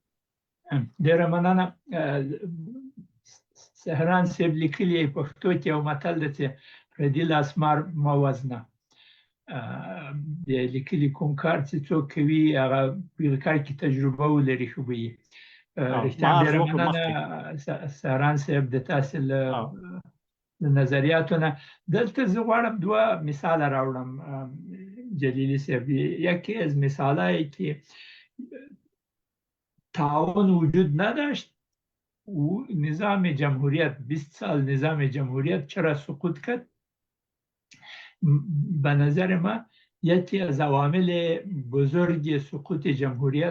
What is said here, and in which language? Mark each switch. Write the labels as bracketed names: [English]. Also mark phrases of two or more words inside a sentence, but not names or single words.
[Pashto] ډېره مننه سهران صاحب لیکلي پښتو کې یو متل ده چې پردي لاس مار مه وزنه د لیکلي کوم کار چې څوک کوي هغه په کار کې تجربه ولري ښه به وي رښتیا ډېره مننه سهران صاحب د تاسې له نظریاتو نه دلته زه غواړم دوه مثاله راوړم جلیلی صاحب [Persian] یکی از مثالهایی که تعاون وجود نداشت و نظام جمهوریت 20 سال نظام جمهوریت چرا سقوط کرد به نظر ما یکی از عوامل بزرگ سقوط جمهوریت